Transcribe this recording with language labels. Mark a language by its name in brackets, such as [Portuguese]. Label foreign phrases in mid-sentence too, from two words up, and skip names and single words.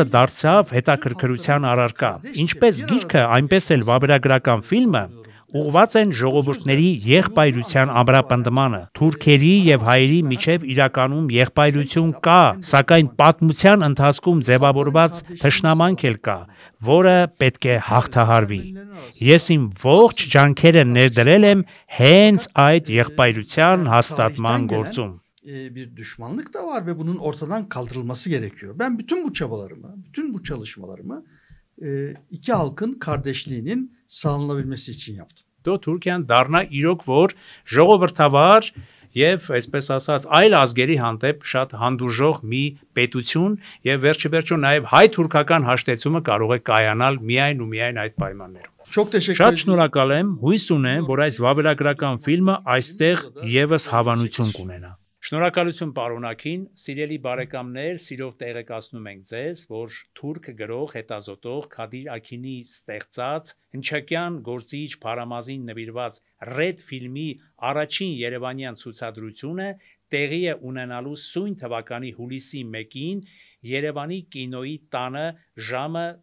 [Armenian] դարձավ հետաքրքրության առարկա։ Ինչպես գիրքը, այնպես էլ վավերագրական ֆիլմը ուղղված են ժողովուրդների եղբայրության ամրապնդմանը։ Թուրքերի եւ հայերի միջև իրականում եղբայրություն կա, սակայն պատմության ընթացքում ձևավորված թշնամանք էլ կա, որը պետք է հաղթահարվի։ Ես իմ ողջ ջանքերը ներդրել եմ հենց այդ եղբայրության հաստատման գործում։ [Turkish] Bir düşmanlık da var ve bunun ortadan kaldırılması gerekiyor. Ben bütün bu çabalarımı, bütün bu çalışmalarımı iki halkın kardeşliğinin sağlanabilmesi için yaptım. [Armenian] Թուրքիան դառնա իրոք որ ժողովրդավար եւ այսպես ասած այլ ազգերի հանդեպ շատ հանդուրժող մի պետություն եւ վերջիվերջո նաեւ հայ-թուրքական հաշտեցումը կարող է կայանալ միայն ու միայն այդ պայմաններում։ [Turkish] Çok teşekkür [Armenian] Շատ [Turkish] ederim. [Armenian] շնորհակալ եմ, հույս ունեմ, որ այս վավերագրական ֆիլմը այստեղ եւս հավանություն կունենա։ Շնորհակալություն պարոնակին, սիրելի բարեկամներ, սիրով տեղեկացնում ենք ձեզ, որ թուրք գրող հետազոտող Քադիր Աքինի ստեղծած հնչակյան գործիչ Փարամազին նվիրված Red ֆիլմի առաջին երևանյան ցուցադրությունը տեղի է ունենալու սույն թվականի հուլիսի 1-ին Երևանի կինոյի տանը ժամը